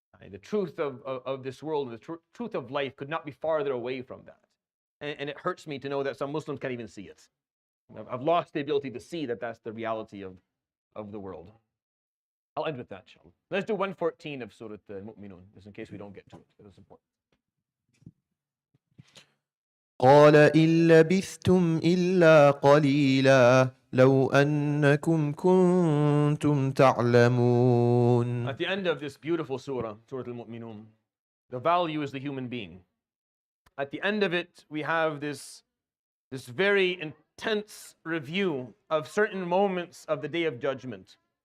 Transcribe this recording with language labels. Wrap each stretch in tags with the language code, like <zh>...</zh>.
<en>The truth of this world and the truth of life could not be farther away from that. And it hurts me to know that some Muslims can't even see it. I've lost the ability to see that that's the reality of the world. I'll end with that, inshallah. Let's do 114 of Surah Al-Mu'minun, just in case we don't get to it. It's important.</en> <ar>قال إن لبثتم إلا قليلا لو أنكم كنتم تعلمون.</ar> <en>At the end of this beautiful surah, Surah Al-Mu'minun, the value is the human being. At the end of it, we have this very intense review of certain moments of the Day of Judgment.</en>